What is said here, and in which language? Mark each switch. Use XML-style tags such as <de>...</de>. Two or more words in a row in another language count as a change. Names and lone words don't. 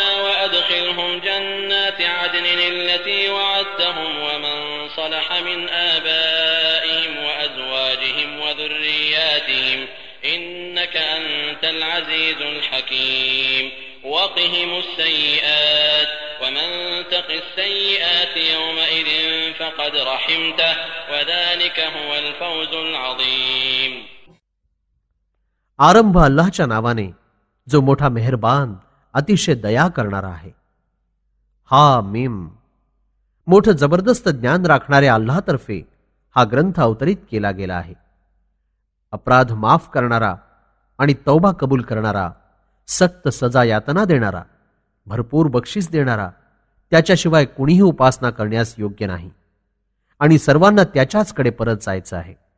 <ar>وأدخلهم جنات عدن التي وعدتهم ومن صلح من آبائهم وأزواجهم وذرياتهم إنك أنت العزيز الحكيم وقهم السيئات ومن تق السيئات يومئذ فقد رحمته وذلك هو الفوز العظيم.</ar> <mr>आरंभ अल्लाहच्या नावाने जो मोठा मेहरबान अतिशय दया करणारा आहे.</mr> <ar>حا ميم.</ar> <mr>मोठं जबरदस्त ज्ञान राखणाऱ्या अल्लाहतर्फे हा ग्रंथ अवतरित केला गेला आहे. अपराध माफ करणारा आणि तौबा कबूल करणारा, सक्त सजा यातना देणारा, भरपूर बक्षीस देणारा, त्याच्याशिवाय कुणीही उपासना करण्यास योग्य नाही आणि सर्वांना त्याच्याचकडे परत जायचं आहे.</mr>